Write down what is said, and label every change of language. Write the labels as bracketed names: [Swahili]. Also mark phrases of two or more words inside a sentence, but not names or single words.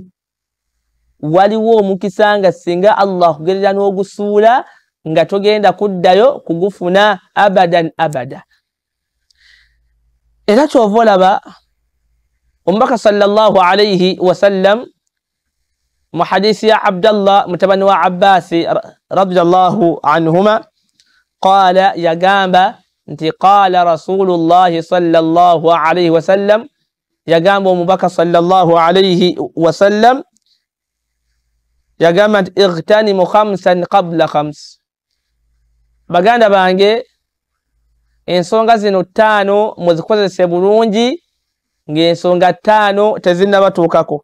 [Ganda] Waliwo omukisa nga singa Allah akugerera n'ogusuula nga togenda kuddayo kugufuna [Arabic] أبدا أبدا. [Ganda] Era kyova olaba omubaka [Arabic] صلى الله عليه وسلم [Ganda] mu hadisi ya Abdallah mutabani wa Abbasi [Arabic] رضي الله عنهما قال يا جامبا [Ganda] nti [Arabic] قال رسول الله صلى الله عليه وسلم, [Ganda] yagamba omubaka [Arabic] صلى الله عليه وسلم [Ganda] yagamba nti [Arabic] اغتنم خمسا قبل خمس. [Ganda] Baganda bange, ensonga zino 5 muzikozese bulungi ng'ensonga 5 tezinnabatuukako.